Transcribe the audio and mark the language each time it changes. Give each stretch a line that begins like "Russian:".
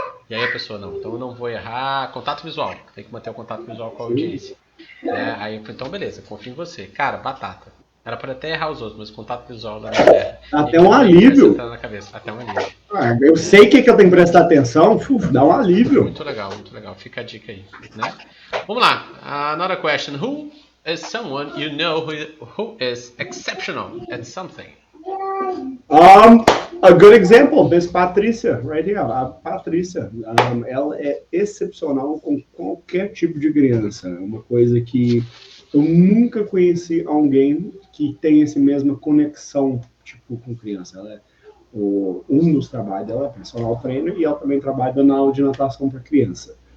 Portuguese: E aí a pessoa, não, então eu não vou errar contato visual, tem que manter o contato visual com a audiência. Aí eu falei, então beleza, confio em você. Cara, batata. Ela pode até errar os outros, mas o contato visual ela não erra. Até um alívio. Na cabeça. Até um alívio. Eu sei que eu tenho que prestar atenção, dá um alívio. Muito legal, muito legal. Fica a dica aí. Né? Vamos lá.
English: Another question. Who is someone you know who is exceptional at something? A good example, this Patrícia, right here.
Portuguese: A Patrícia, ela é excepcional com qualquer tipo de criança. É uma coisa que eu nunca conheci alguém que tem essa mesma conexão, tipo, com criança. Ela é um dos trabalhos dela é personal trainer e ela também trabalha dando aula de natação para criança.